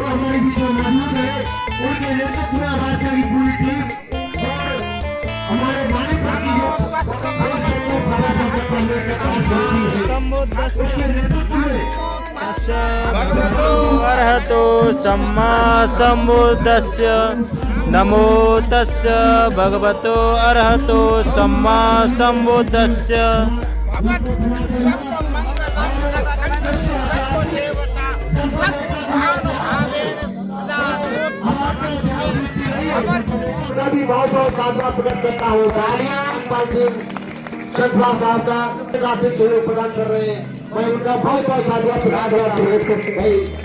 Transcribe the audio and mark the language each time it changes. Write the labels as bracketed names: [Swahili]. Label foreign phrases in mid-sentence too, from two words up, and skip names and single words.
[Hindi] हमारे बीच में मौजूद है, उनके नेतृत्व में आवाज की पूरी टीम और हमारे मालिक [Pali] अर्हतो सम्मा सम्बुद्धस्य नमो तस्य भगवतो अर्हतो सम्मा सम्बुद्धस्य। [Hindi] बहुत बहुत साधुवाद प्रकट करता हूँ। साहब का आर्थिक सहयोग प्रदान कर रहे हैं, मैं उनका बहुत बहुत साधुवाद प्रकट करता हूँ।